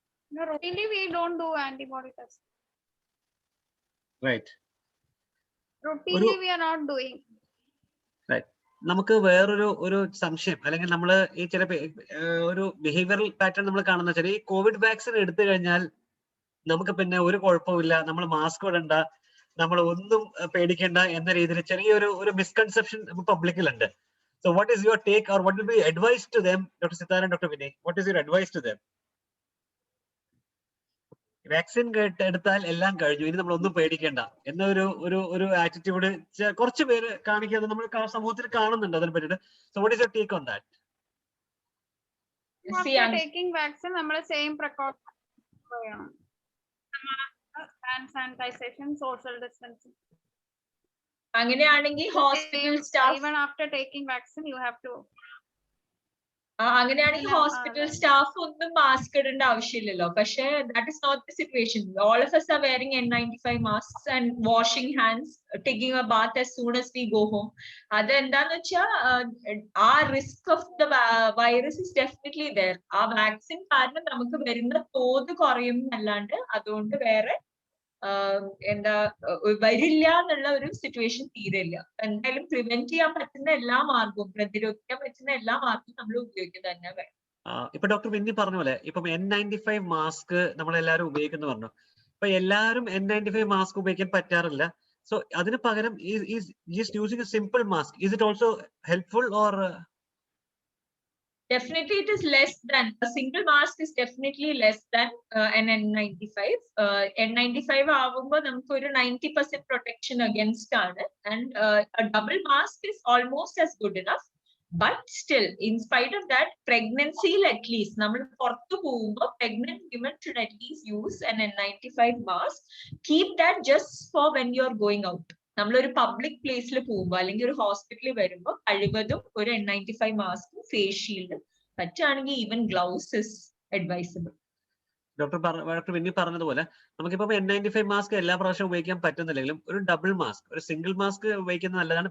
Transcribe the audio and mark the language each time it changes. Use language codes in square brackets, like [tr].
[en] No, routinely we don't do antibody test. Right. Routinely we are not doing. Right. [ml] നമുക്ക് വേറൊരു സംശയം അല്ലെങ്കിൽ നമ്മൾ ഈ ചില ഒരു ബിഹേവിയറൽ പാറ്റേൺ നമ്മൾ കാണുന്ന വെച്ചാൽ ഈ കോവിഡ് വാക്സിൻ എടുത്തു കഴിഞ്ഞാൽ നമുക്ക് പിന്നെ ഒരു കുഴപ്പമില്ല, നമ്മൾ മാസ്ക് ഇടണ്ട, നമ്മൾ ഒന്നും പേടിക്കേണ്ട എന്ന രീതിയിൽ ചെറിയൊരു misconception പബ്ലിക്കിലുണ്ട്. [en] So what is your take or what will be advice to them, Dr. Sitara and Dr. Vinay? What is your advice to them? [ml] Vaccine എടുത്താൽ എല്ലാം കഴിഞ്ഞു, ഇനി നമ്മൾ ഒന്നും പേടിക്കേണ്ട എന്നൊരു ആറ്റിറ്റ്യൂഡ് കുറച്ച് പേര് കാണിക്കാതെ നമ്മൾ സമൂഹത്തിൽ കാണുന്നുണ്ട് അതിനെ പറ്റിയിട്ട്. [en] So what is your take on that? After taking vaccine, നമ്മൾ same precaution ചെയ്യണം. Hand sanitization, social distancing. [ml] അങ്ങനെയാണെങ്കിൽ hospital staff [en] Even after taking vaccine, you have to. [ml] അങ്ങനെയാണെങ്കിൽ ഹോസ്പിറ്റൽ സ്റ്റാഫ് ഒന്നും മാസ്ക് ഇടേണ്ട ആവശ്യമില്ലല്ലോ. [en] പക്ഷേ that is not the situation. All of us are wearing N95 masks and washing hands, taking a bath as soon as we go home. [ml] അതെന്താന്ന് വെച്ചാൽ [en] ആ risk of the virus is definitely there. [ml] ആ vaccine കാരണം നമുക്ക് വരുന്ന തോത് കുറയും എന്നല്ലാണ്ട് അതുകൊണ്ട് വേറെ എന്താ വരില്ല എന്നുള്ള ഒരു സിറ്റുവേഷൻ തീരില്ല. എന്തായാലും പ്രിവെന്റ് ചെയ്യാൻ പറ്റുന്ന എല്ലാ മാർഗവും, പ്രതിരോധിക്കാൻ പറ്റുന്ന എല്ലാ മാർഗവും നമ്മൾ ഉപയോഗിക്കുക തന്നെ വേണം. ഇപ്പൊ ഡോക്ടർ വിന്നി പറഞ്ഞ പോലെ ഇപ്പം N95 മാസ്ക് നമ്മളെല്ലാരും ഉപയോഗിക്കുന്നു പറഞ്ഞു. ഇപ്പൊ എല്ലാരും N95 മാസ്ക് ഉപയോഗിക്കാൻ പറ്റാറില്ല. [en] so [ml] അതിന് പകരം [en] just using a simple mask, is it also helpful or? Definitely it is less than, a single mask is definitely less than an N95. N95 [ml] ആവുമ്പോൾ നമുക്ക് ഒരു [en] 90% protection against ആണ്, and a double mask is almost as good enough. But still, in spite of that, pregnancy at least, [ml] നമ്മൾ പുറത്തു പോകുമ്പോൾ [en] pregnant women should at least use an N95 mask. Keep that just for when you are going out. [ml] നമ്മളൊരു public പ്ലേസിൽ പോകുമ്പോൾ അല്ലെങ്കിൽ ഒരു ഹോസ്പിറ്റലിൽ വരുമ്പോൾ കഴിവതും ഒരു N95 മാസ്കും ഫേസ് ഷീൽഡും, പറ്റുകയാണെങ്കിൽ [en] Even gloves is advisable. [ml] Doctor Winnie പറഞ്ഞതുപോലെ നമുക്കിപ്പോ N95 മാസ്ക് എല്ലാ പ്രാവശ്യവും ഉപയോഗിക്കാൻ പറ്റുന്നില്ലെങ്കിലും ഒരു ഡബിൾ മാസ്ക്, ഒരു സിംഗിൾ മാസ്ക് ഉപയോഗിക്കുന്നത് നല്ലതാണ്.